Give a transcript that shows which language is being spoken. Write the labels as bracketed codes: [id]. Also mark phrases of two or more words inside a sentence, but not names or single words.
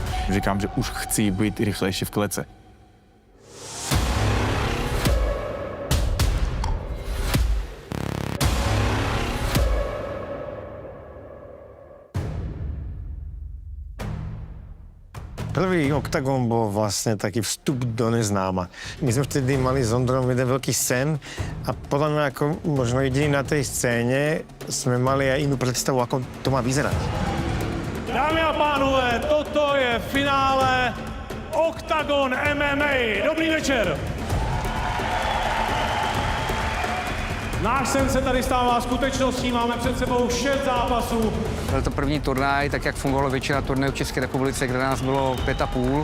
[cs] Říkám, že už chci být rychlejší v klece. [sk] Prvý Octagon bol vlastne taký vstup do neznáma. My sme vtedy mali s Ondrom jeden veľký sen a podľa mňa ako možno jediný na tej scéne sme mali aj inú predstavu, ako to má vyzerať. [cs] Dámy a pánové, toto je finále Octagon MMA. Dobrý večer. Náš sen se tady stává skutečností, máme před sebou 6 zápasů. Byl to první turnaj, tak jak fungovalo většina turnajů v České republice, kde nás bylo 5,5.